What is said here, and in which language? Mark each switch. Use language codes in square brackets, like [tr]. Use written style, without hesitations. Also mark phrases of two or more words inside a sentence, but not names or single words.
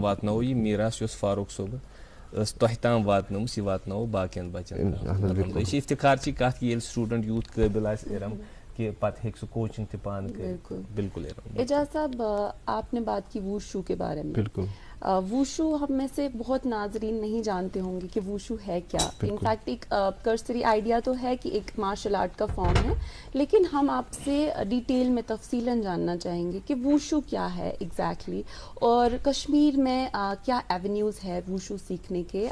[ks] واتناوو یہِ میٖراث یُس فاروق صٲبن ٲس تۄہہِ تام واتنٲومٕژ یہِ واتناوو باقین بچن. یہِ چھِ افتخارچی کتھ کہِ ییٚلہِ سٹوٗڈنٹ یوٗت قٲبِل آسہِ اِرم کہ پتہٕ ہیٚکہِ سُہ کوچنگ تہِ پانہٕ کٔرِتھ. [ur] بالکل اعجاز صاحب آپ نے بات کی ووشو کے بارے میں. بالکل ووشو ہم میں سے بہت ناظرین نہیں جانتے ہوں گے کہ ووشو ہے کیا. انفیکٹ ایک [en] cursory idea [ur] تو ہے کہ ایک [en] martial art [ur] کا فارم ہے لیکن ہم آپ سے ڈیٹیل میں تفصیلاً جاننا چاہیں گے کہ ووشو کیا ہے ایگزیکٹلی اور کشمیر میں کیا ایونیوز ہے ووشو سیکھنے کے.